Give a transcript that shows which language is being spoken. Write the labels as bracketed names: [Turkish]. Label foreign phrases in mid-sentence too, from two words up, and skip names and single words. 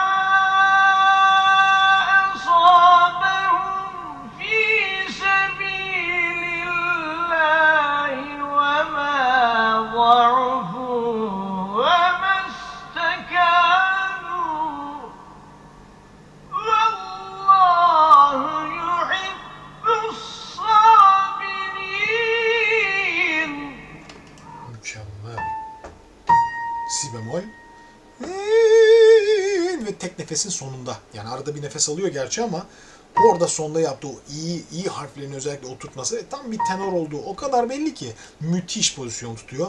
[Arabic] أصابهم في سبيل الله وما ضعفوا وما استكانوا والله يحب الصابرين. [Turkish] Mükemmel. Si bemol. Ve tek nefesin sonunda. Yani arada bir nefes alıyor gerçi ama orada sonda yaptığı o iyi harflerini özellikle oturtması ve tam bir tenor olduğu o kadar belli ki müthiş pozisyon tutuyor.